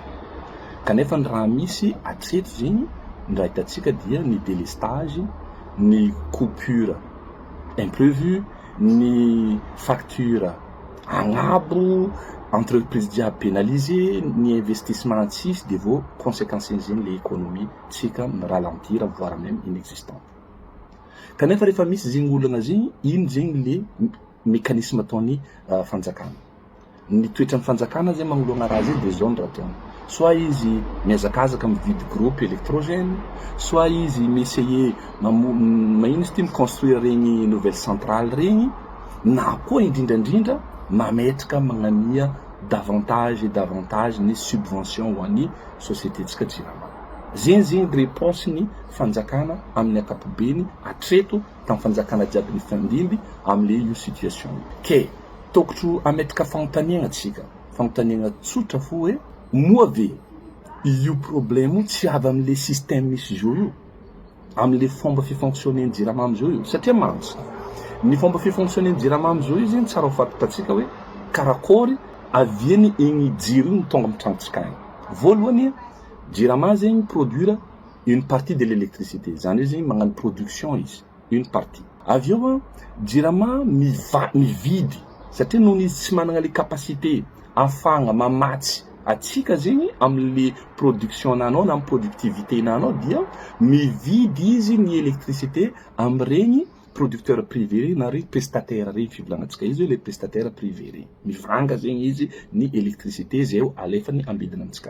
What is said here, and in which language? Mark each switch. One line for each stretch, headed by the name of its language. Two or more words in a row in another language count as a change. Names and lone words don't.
Malagasy: Kanefa ny raha misy atreto zegny ny raha hitantsika dia ny délestage, ny
French: coupure imprévu,
Malagasy: ny facture agnabo, entreprise dia pénalisé, ny investissement tsisy de vao conséquences zegny le économie tsika ny
French: ralentir voire même inexistante.
Malagasy: Kanefa rehefa misy zegny olana zegny ino zegny le mécanisme ataony fanjakana. Ny toetran'ny fanjakana zegny magnoloana raha zegny de zone raha ataony. Soit izy miazakazaka mividy
French: groupe électrogène,
Malagasy: soit izy m'essayer magnino izy ty construire regny
French: nouvelle centrale
Malagasy: regny, na koa indrindrandrindra mametraka magnania
French: davantage et davantage
Malagasy: ny subvention ho an'ny société tsika JIRAMA. Zegny réponse ny fanjakana amin'ny ankapobeny atreto tamin'ny fanjakana jiaby ny fandimby amin'le io situation io. Ke tokotro ametraka fanontaniana tsika, fanontaniana tsotra fo hoe moa ve io problème tsy avy amin'le système misy zao io, amin'le fomba fifonctionner JIRAMA amizao io. Satria mantsa ny fomba fifonctionner JIRAMA amizao io zegny tsara ho fantatsika hoe karakory aviany igny jiro iny tonga amin'ny tranontsika agny. Voalohany JIRAMA zegny
French: produire une partie de l'électricité,
Malagasy: zany hoe zegny magnano production izy,
French: une partie.
Malagasy: Avieo JIRAMA mividy satria noho izy tsy manana le capacité afagna mamatsy atsika zegny amin'ny production nanao na amin'ny productivité nanao dia mividy izy ny électricité amin'regny
French: producteur privé
Malagasy: na regny prestataire regny fivolagnatsika izy hoe le
French: prestataire privé
Malagasy: regny mivanga zegny izy ny électricité zay alefany ambidina amitsika.